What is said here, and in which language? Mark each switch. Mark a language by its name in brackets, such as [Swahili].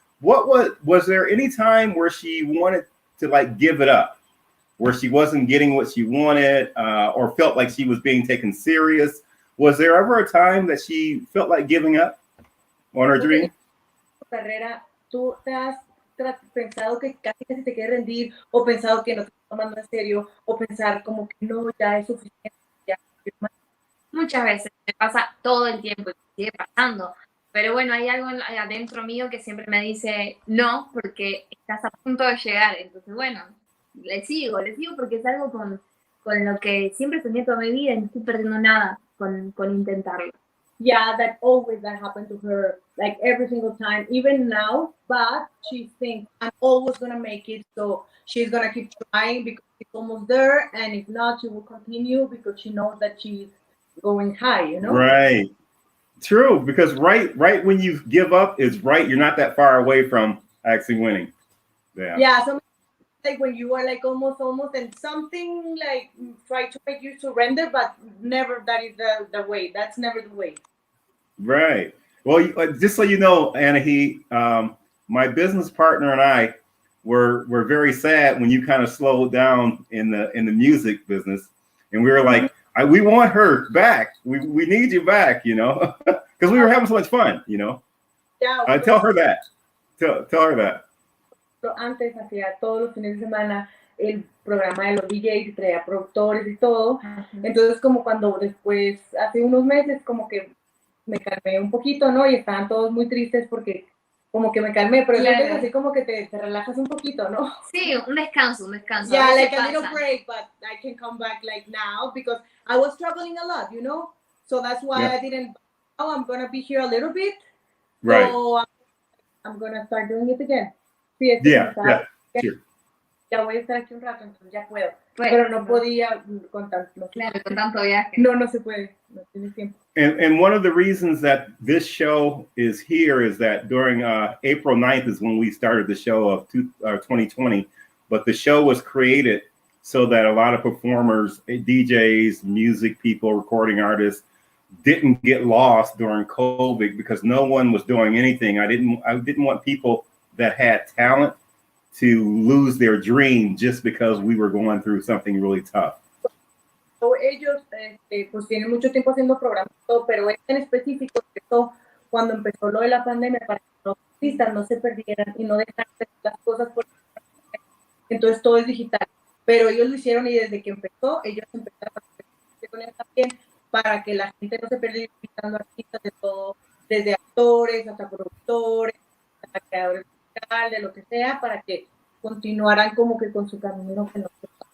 [English] Was there any time where she wanted to like give it up, where she wasn't getting what she wanted, or felt like she was being taken serious? Was there ever a time that she felt like giving up on her dream? [Spanish] Carrera, tú te has pensado que casi te quieres rendir, o pensado que no te estás tomando en serio, o pensar como que no, ya es suficiente. Ya. Muchas veces me pasa todo el tiempo y sigue pasando. Pero bueno, hay algo adentro mío que siempre me dice no, porque estás a punto de llegar. Entonces, bueno, le sigo porque es algo con lo que siempre soñé toda mi vida y no estoy perdiendo nada con intentarlo. [English] Yeah, that always that happened to her, like every single time, even now. But she thinks I'm always gonna make it, so she's gonna keep trying because she's almost there, and if not, she will continue because she knows that she's going high. You know? Right. True, because right when you give up is right. You're not that far away from actually winning. Yeah. Yeah. So like when you are like almost, and something like try to make you surrender, but never. That is the way. That's never the way. Right. Well, just so you know, Anahi, my business partner and I were very sad when you kind of slowed down in the music business, and we were like, we want her back. We need you back, you know, because we were having so much fun, you know. Yeah. Tell her that. Tell her that. [Spanish] Antes hacía todos los fines de semana el programa de los DJs y traía productores y todo. Entonces como cuando después, hace unos meses, como que me calmé un poquito, ¿no? Y estaban todos muy tristes porque como que me calmé, pero Claro. es así como que te relajas un poquito, ¿no? Sí, un descanso, un descanso. [English] Yeah, [Spanish] A [English] like [Spanish] veces [English] a little [Spanish] pasa. [English] break, but I can come back like now because I was traveling a lot, you know? So that's why Yeah. I didn't, oh, I'm gonna be here a little bit. Right. So I'm gonna start doing it again. [Spanish] Sí, es [English] Yeah. Yeah. Sure. [Spanish] Ya voy a estar aquí un rato, entonces ya puedo. Pues, Pero no podía con tanto. Claro, con tanto viaje. No se puede. No tienes tiempo. [English] And one of the reasons that this show is here is that during April 9th is when we started the show of 2020, but the show was created so that a lot of performers, DJs, music people, recording artists didn't get lost during COVID because no one was doing anything. I didn't want people that had talent to lose their dream just because we were going through something really tough. [Spanish] So, ellos pues tienen mucho tiempo haciendo programas, pero en específico empezó cuando empezó lo de la pandemia para que los artistas no se perdieran y no dejaran de hacer las cosas por... Entonces todo es digital, pero ellos lo hicieron y desde que empezó ellos empezaron a hacer con él también para que la gente no se perdiera invitando artistas de todo, desde actores hasta productores, hasta creadores musicales, de lo que sea, para que continuaran como que con su camino que no se...